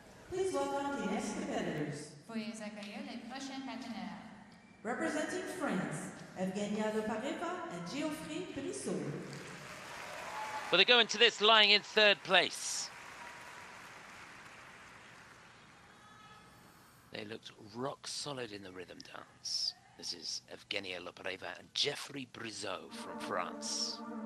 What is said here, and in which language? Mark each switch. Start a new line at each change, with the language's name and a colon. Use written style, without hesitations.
English: Please welcome the next competitors.
French: Veuillez accueillir les prochains partenaires.
English: Representing France, Evgenia Lopareva and Gilles and Brissaud. Well, they go into this lying in 3rd place. They looked rock solid in the rhythm dance. This is Evgenia Lopareva and Geoffrey Brissaud from France.